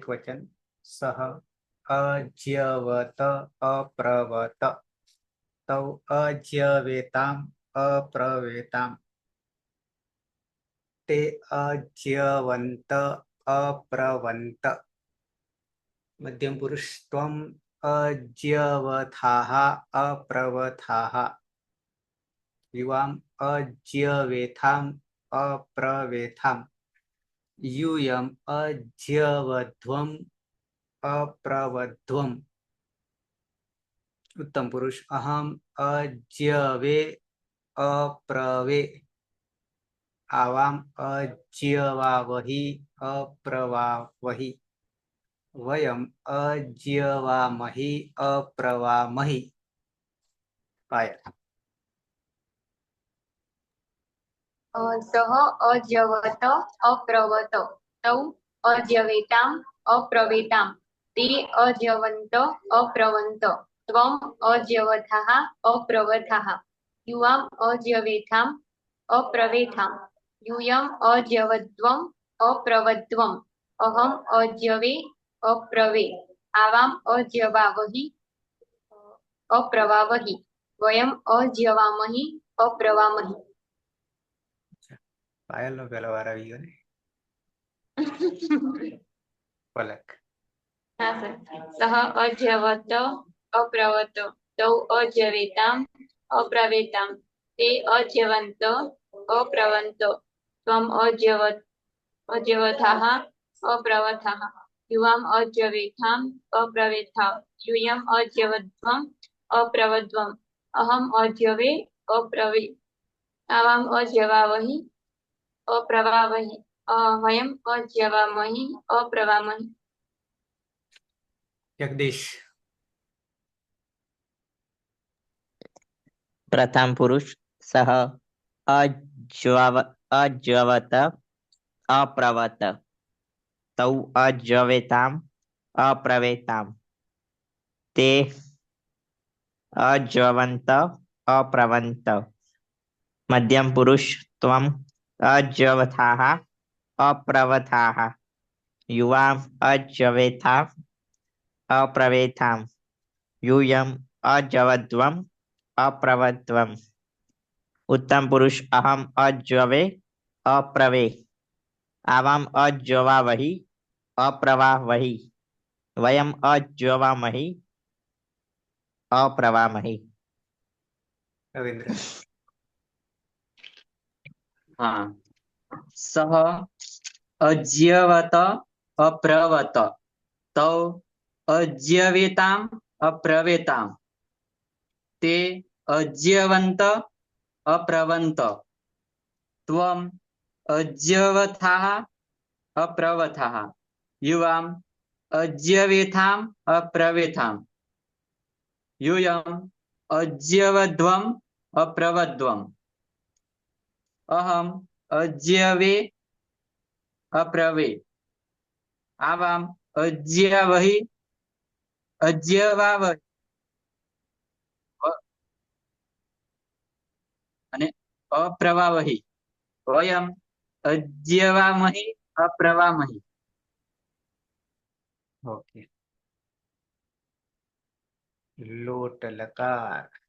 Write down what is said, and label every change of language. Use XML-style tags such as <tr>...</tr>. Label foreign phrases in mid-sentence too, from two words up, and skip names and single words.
<sa>વચન સહ અજ્યવત અપ્રવત તૌ અજ્યવેતામ અપ્રવેતામ તે અજ્યવંત અપ્રવંત. મધ્યમ પુરુષ ત્વમ અજ્યવથાઃ અપ્રવથાઃ યુવામ અજ્યવેથામ અપ્રવેથામ यूयम अज्यवध्वम अप्रवध्वम. उत्तम पुरुष अहम अज्यवे अप्रवे आवाम अज्यवावहि अप्रवावहि वयम अज्यवामहि अप्रवामहि. पायल સહ અજ્યવત અપ્રવત તૌ અજ્યવેતામ અપ્રવેતામ તે અજ્યવંત અપ્રવંત ત્વમ અજ્યવથાઃ અપ્રવથાઃ યુવામ અજ્યવેથામ અપ્રવેથામ यूयम अज्यवद्वम अप्रवद्वम अहम अज्यवे अप्रवे आवाम अज्यवावहि अप्रवावहि वयम अज्यवामहि अप्रवामहि.</sa> <gu>પાયલ નો પેલો વાર આવી ગયો ને. પલક</gu> <hi>हाँ सर.</hi> <sa>सह अज्यवत अप्रवत तौ अज्यवेताम अप्रवेताम ते अज्यवंत अप्रवंत त्वम अज्यवथाः अप्रवथाः युवाम अज्यवेथाम अप्रवेथाम यूयम अज्यवद्वम अप्रवद्वम अहम अज्यवे अप्रवे आवाम अज्यवावहि अप्रवावहि वयम अज्यवामहि अप्रवामहि. જગદીશ પ્રથમ પુરુષ સહ અજ્યવત અપ્રવત તૌ અજ્યવેતામ અપ્રવેતામ તે અજ્યવંત અપ્રવંત. મધ્યમ પુરુષ ત્વમ અજ્યવથાઃ અપ્રવથાઃ યુવામ અજ્યવેથામ અપ્રવેથામ यूयम अजवध्वम अप्रवध्वम. उत्तम पुरुष अहम अज्यवे अप्रवे आवाम अज्यवावहि अप्रवावहि वयम अज्यवामहि अप्रवामहि. રવિન્દ્ર હા. સહ અજ્યવત અપ્રવત તૌ અજ્યવેતામ અપ્રવેતામ તે અજ્યવંત અપ્રવંત ત્વમ અજ્યવથાઃ અપ્રવથાઃ યુવામ અજ્યવેથામ અપ્રવેથામ यूयम अज्यवध्वम अप्रवध्वम अहम अज्यवे अप्रवे आवाम अज्यवहि अज्यवावहि અને અપ્રવાવહિ વયમ અજ્યવામહિ અપ્રવામહિ.</sa> <gu>ઓકે. લોટ લકાર</gu>